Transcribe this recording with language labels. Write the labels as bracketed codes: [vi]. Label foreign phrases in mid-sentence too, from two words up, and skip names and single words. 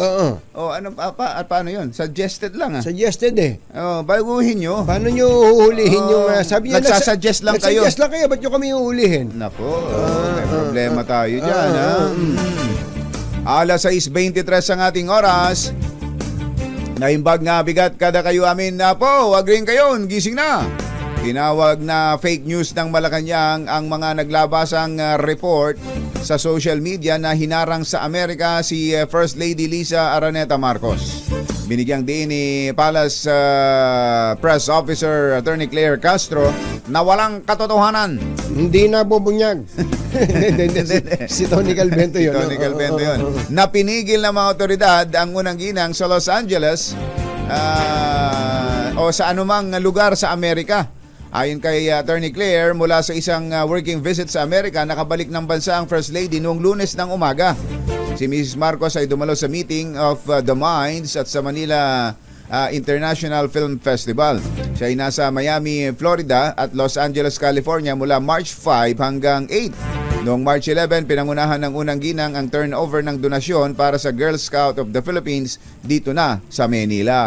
[tl] Ano paano yun? Suggested lang Suggested baguhin nyo. Paano nyo uhulihin yung sabi niya? Nagsasuggest lang kayo. Nagsasuggest lang kayo, ba't nyo kami uhulihin? Nako, may problema tayo dyan. Alas 6:23 ang ating oras. [ilo] Naimbag na bigat kada kayo amin na po. [tl] Wag rin kayo, gising na. Tinawag na [en] fake news [tl] ng Malacanang ang mga naglabasang report sa [en] social media [tl] na hinarang sa Amerika si [en] First Lady [tl] Lisa Araneta Marcos. Binigyang diin ni Palace Press Officer Attorney Claire Castro na walang katotohanan. Hindi na bubunyag. Si Tony Calvento yun. Tony Calvento yun. Na pinigil ng mga otoridad ang unang ginang sa Los Angeles o sa anumang lugar sa Amerika. Ayon kay Attorney Claire, mula sa isang [en] working visit [tl] sa Amerika, nakabalik ng bansa ang [en] First Lady [tl] noong Lunes ng umaga. Si Mrs. Marcos ay dumalo sa meeting of the Minds at sa Manila International Film Festival. Siya ay nasa Miami, Florida at Los Angeles, California mula March 5 hanggang 8. Noong March 11, pinangunahan ng unang ginang ang turnover ng donasyon para sa Girl Scout of the Philippines dito na sa Manila.